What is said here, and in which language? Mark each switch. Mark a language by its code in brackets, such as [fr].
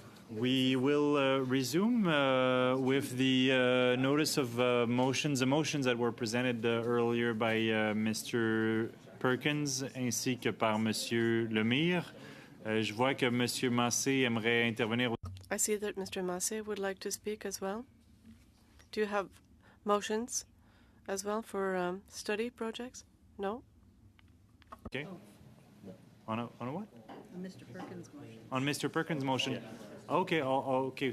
[en] We will resume with the notice of motions, the motions that were presented earlier by Mr. [fr] Perkins ainsi que par Monsieur Lemire. Je vois que Monsieur Massé aimerait intervenir. [en] I see that Mr. Massé would like to speak as well. Do you have motions as well for study projects? No? Okay. On a what? On Mr. Perkins' motion. On Mr. Perkins' motion? Yeah. Okay, okay.